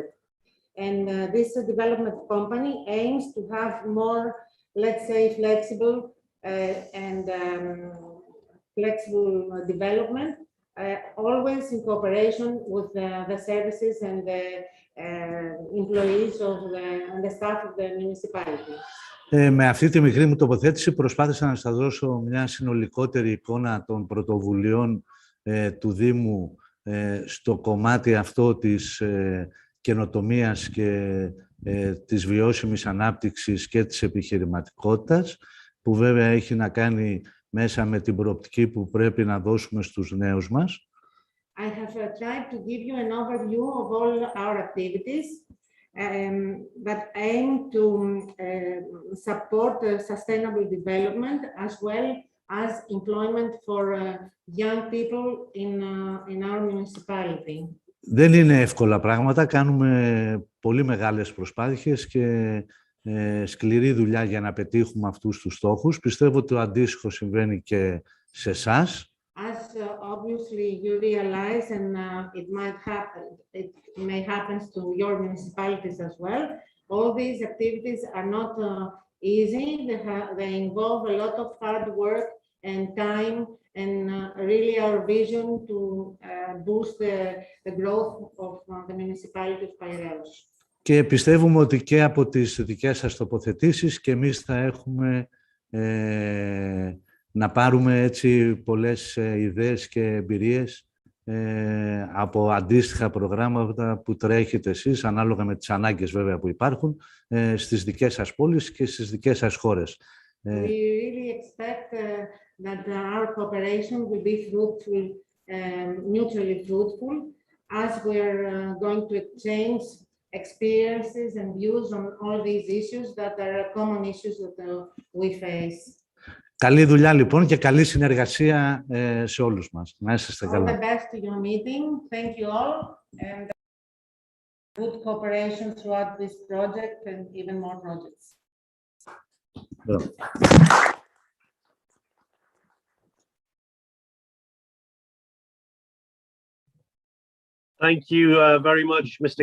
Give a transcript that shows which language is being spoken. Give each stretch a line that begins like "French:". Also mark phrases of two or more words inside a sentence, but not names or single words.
English: And this development company aims to have more, let's say, flexible development, always in cooperation with the services and the employees and the staff of the municipality.
Greek: Με αυτή τη μικρή μου τοποθέτηση προσπάθησα να σας δώσω μια συνολικότερη εικόνα των πρωτοβουλειών του Δήμου στο κομμάτι αυτό της καινοτομίας και της βιώσιμης ανάπτυξης και της επιχειρηματικότητας, που βέβαια έχει να κάνει μέσα με την προοπτική που πρέπει να δώσουμε στους νέους μας.
English: I have tried to give you an overview of all our activities that aim to support sustainable development as well as employment for young people in our municipality.
Greek: Δεν είναι εύκολα πράγματα. Κάνουμε πολύ μεγάλες προσπάθειες και σκληρή δουλειά για να πετύχουμε αυτούς τους στόχους. Πιστεύω ότι το αντίστοιχο συμβαίνει και σε εσάς.
English: As obviously you realize, and it may happen to your municipalities as well, all these activities are not easy. They involve a lot of hard work and time, and really our vision to boost the growth of the municipality of Piraeus.
Greek: Και πιστεύουμε ότι και από τις δικές σας τοποθετήσεις και εμείς θα έχουμε να πάρουμε έτσι πολλές ιδέες και εμπειρίες από αντίστοιχα προγράμματα που τρέχετε εσείς, ανάλογα με τις ανάγκες βέβαια που υπάρχουν, στις δικές σας πόλεις και στις δικές σας χώρες.
English: We really expect that our cooperation will be fruitful, mutually fruitful, as we're going to exchange experiences and views on all these issues that are common issues that we face.
Greek: Καλή δουλειά λοιπόν και καλή συνεργασία σε όλους μας. Να είστε καλά.
English: All the best to your meeting. Thank you all, and good cooperation throughout this project and even more projects. Thank you very much, Mr.